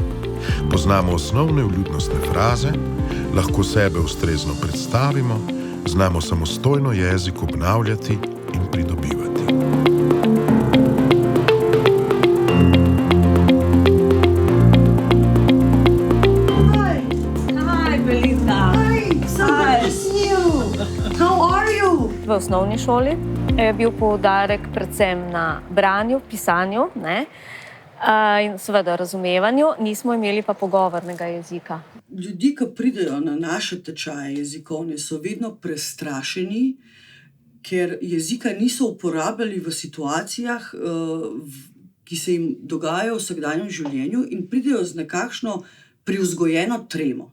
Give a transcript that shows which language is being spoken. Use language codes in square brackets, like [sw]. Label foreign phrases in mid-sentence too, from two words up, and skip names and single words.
[sl] Poznamo osnovne vljudnostne fraze, lahko sebe ustrezno predstavimo, znamo samostojno jezik obnavljati in pridobivati. [en] Hi, Belinda. Hi, so good to see you. How are you? [sl] V osnovni šoli je bil poudarek predvsem na branju, pisanju, ne? In seveda razumevanju, nismo imeli pa pogovornega jezika. Ljudje, ki pridejo na naše tečaje jezikovne, so vedno prestrašeni, ker jezika niso uporabljali v situacijah, ki se jim dogajajo v vsakdanjem življenju in pridejo z nekakšno privzgojeno tremo.